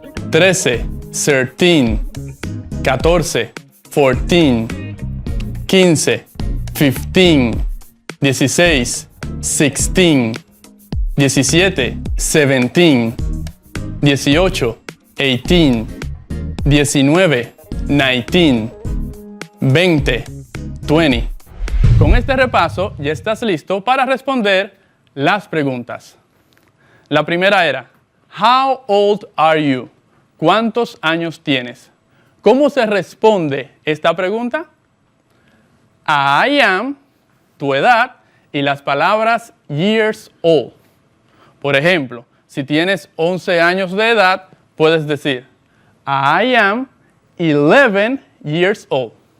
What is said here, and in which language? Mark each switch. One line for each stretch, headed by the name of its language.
English: 13, 13, 14, 14, 15, 15, 16, 16, 17, 17, 18, 18, 19, 19, 20, 20.
Spanish: Con este repaso ya estás listo para responder las preguntas. La primera era,
English: How old are you?
Spanish: ¿Cuántos años tienes? ¿Cómo se responde esta pregunta? I am, tu edad, y las palabras years old. Por ejemplo, si tienes 11 años de edad, puedes decir,
English: I am 11 years old.